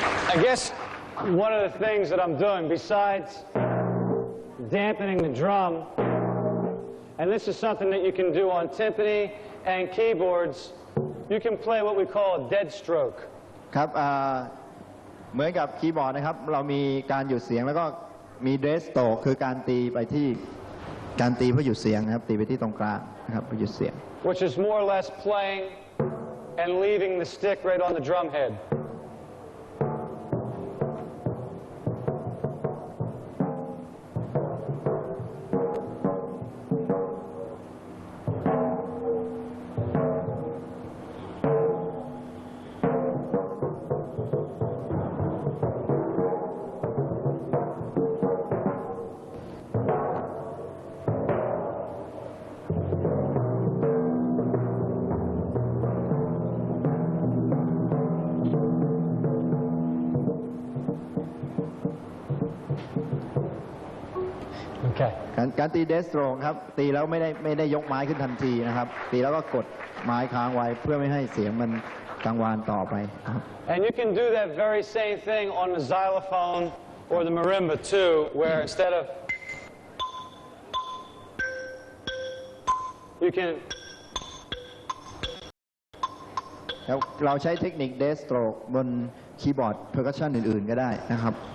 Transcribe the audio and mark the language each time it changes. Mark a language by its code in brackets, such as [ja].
[en] I guess one of the things that I'm doing, besides dampening the drum, and this is something that you can do on timpani and keyboards, you can play what we call a dead stroke. [th] ครับเหมือนกับคีย์บอร์ดนะครับเรามีการหยุดเสียงแล้วก็มีเดสโตคือการตีไปที่การตีเพื่อหยุดเสียงนะครับตีไปที่ตรงกลางนะครับเพื่อหยุดเสียง [en] Which is more or less playing and leaving the stick right on the drum head. Okay. [th] การตีเดสโตรครับตีแล้วไม่ได้ยกไม้ขึ้นทันทีนะครับตีแล้วก็กดไม้ค้างไว้เพื่อไม่ให้เสียงมันกังวานต่อไปครับ [en] And you can do that very same thing on the xylophone or the marimba too, where instead of you can [th] แล้วเราใช้เทคนิคเดสโตรบนคีย์บอร์ดเพอร์คัชชันอื่นๆก็ได้นะครับ